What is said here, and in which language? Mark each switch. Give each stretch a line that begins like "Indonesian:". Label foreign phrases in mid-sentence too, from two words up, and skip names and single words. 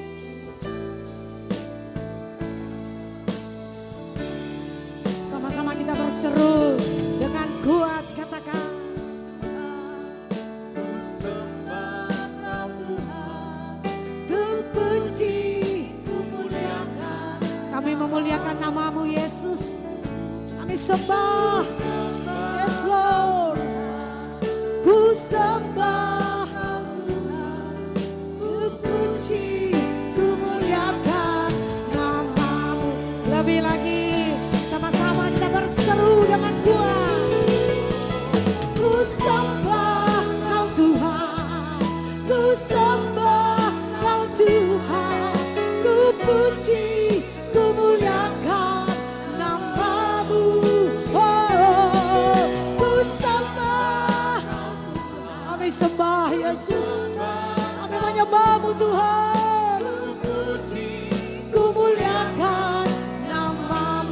Indonesian: Sama-sama kita berseru dengan kuat katakan. Ku sembah Kau Tuhan, ku puji, ku muliakan. Kami memuliakan nama-Mu Yesus. Kami sembah.
English: Yes Lord.
Indonesian: Ku sembah, ku puji, ku muliakan nama-Mu. Lebih lagi sama-sama kita berseru dengan kuat. Ku sembah Kau Tuhan, ku sembah Kau Tuhan, ku puji, ku muliakan nama-Mu. Oh, ku sembah, kami sembah Yesus, kami menyembah-Mu Tuhan, ku muliakan nama-Mu.